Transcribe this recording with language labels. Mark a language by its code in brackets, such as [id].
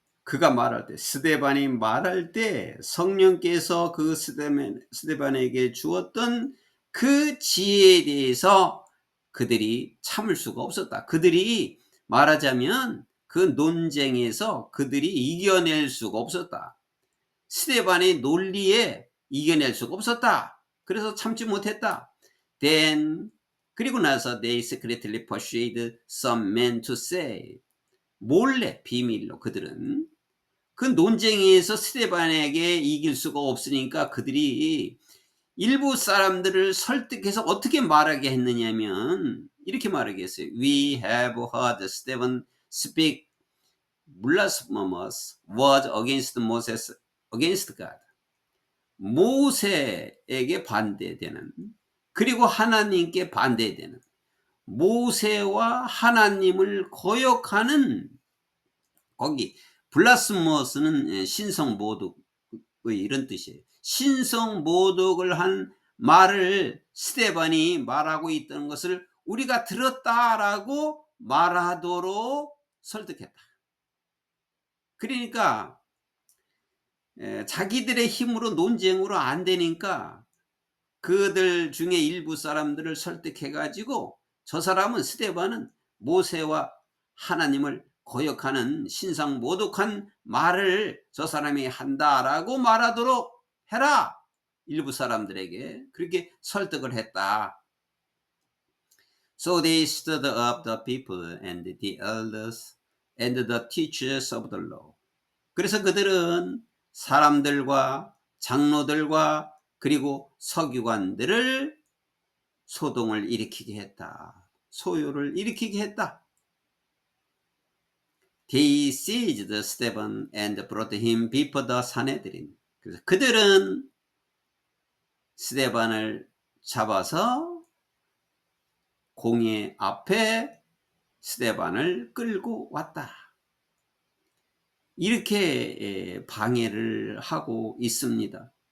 [ko] 그가 말할 때, 스데반이 말할 때 성령께서 그 스데반에게 주었던 그 지혜에 대해서 그들이 참을 수가 없었다. 그들이 말하자면 그 논쟁에서 그들이 이겨낼 수가 없었다. 스데반의 논리에 이겨낼 수가 없었다. 그래서 참지 못했다. [en] Then [ko] 그리고 나서 [en] they secretly persuaded some men to say. [ko] 몰래 비밀로 그들은 그 논쟁에서 스데반에게 이길 수가 없으니까 그들이 일부 사람들을 설득해서 어떻게 말하게 했느냐면 이렇게 말하게 했어요. [en] We have heard Stephen speak blasphemous words against Moses, against God. [ko] 모세에게 반대되는 그리고 하나님께 반대되는 모세와 하나님을 거역하는 거기 블라스모스는 신성모독의 이런 뜻이에요. 신성모독을 한 말을 스데반이 말하고 있던 것을 우리가 들었다라고 말하도록 설득했다. 그러니까 자기들의 힘으로 논쟁으로 안 되니까 그들 중에 일부 사람들을 설득해 가지고 저 사람은 스데반은 모세와 하나님을 거역하는 신상 모독한 말을 저 사람이 한다라고 말하도록 해라. 일부 사람들에게 그렇게 설득을 했다. [en] So they stood up the people and the elders and the teachers of the law. [ko] 그래서 그들은 사람들과 장로들과 그리고 서기관들을 소동을 일으키게 했다. 소요를 일으키게 했다. [en] They seized Stephen and brought him before the Sanhedrin. [ko] 그래서 그들은 스데반을 잡아서 공회 앞에 스데반을 끌고 왔다. 이렇게 방해를 하고 있습니다.